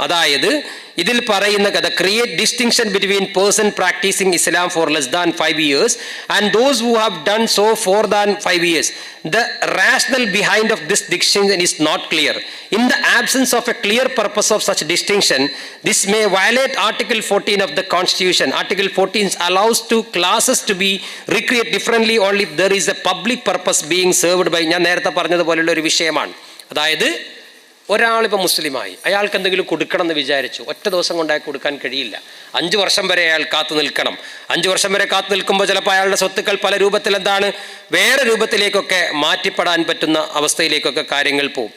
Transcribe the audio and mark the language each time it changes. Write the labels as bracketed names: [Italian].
[Malayalam] അതായത് ഇതിൽ പറയുന്ന കഥ [English] Create distinction between person practising Islam for less than 5 years and those who have done so for than 5 years. The rational behind of this distinction is not clear. In the absence of a clear purpose of such distinction this may violate article 14 of the constitution. Article 14 allows to classes to be recreate differently only if there is a public purpose being served by. [Malayalam] ഞാൻ നേരത്തെ പറഞ്ഞതുപോലെയുള്ള ഒരു വിഷയമാണ്. അതായത് ഒരാളിപ്പോൾ മുസ്ലിമായി, അയാൾക്ക് എന്തെങ്കിലും കൊടുക്കണം എന്ന് വിചാരിച്ചു, ഒറ്റ ദിവസം കൊണ്ടായി കൊടുക്കാൻ കഴിയില്ല. 5 വർഷം വരെ അയാൾ കാത്തു നിൽക്കണം. 5 വർഷം വരെ കാത്തു നിൽക്കുമ്പോൾ ചിലപ്പോൾ അയാളുടെ സ്വത്തുക്കൾ പല രൂപത്തിൽ എന്താണ് വേറെ രൂപത്തിലേക്കൊക്കെ മാറ്റിപ്പെടാൻ പറ്റുന്ന അവസ്ഥയിലേക്കൊക്കെ കാര്യങ്ങൾ പോകും.